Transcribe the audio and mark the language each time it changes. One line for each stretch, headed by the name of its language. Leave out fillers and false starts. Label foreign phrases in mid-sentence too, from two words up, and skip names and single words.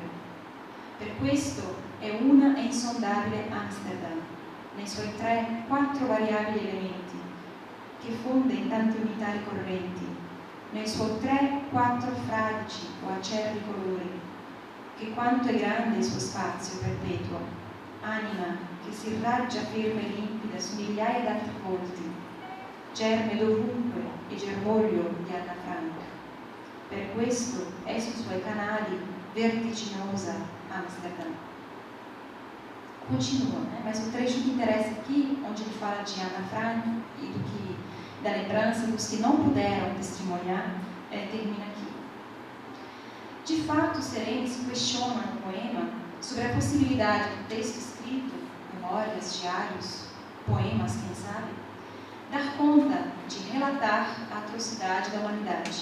Italian: Per questo è una e insondabile Amsterdam, nei suoi 3-4 variabili elementi, che fonde in tante unità ricorrenti, nei suoi 3-4 fradici o acerbi colori, che quanto è grande il suo spazio perpetuo, anima che si irraggia ferma e limpida su migliaia d'altri volti, germe dovunque e germoglio di Anna Frank. Per questo è sui suoi canali vertiginosa Amsterdam.
Portuguese: Continua, mas o trecho que interessa aqui, onde ele fala de Anna Frank e da lembrança dos que não puderam testemunhar, termina aqui. De fato, Sereni se questiona no poema sobre a possibilidade do texto escrito, memórias, diários, poemas, quem sabe, dar conta de relatar a atrocidade da humanidade.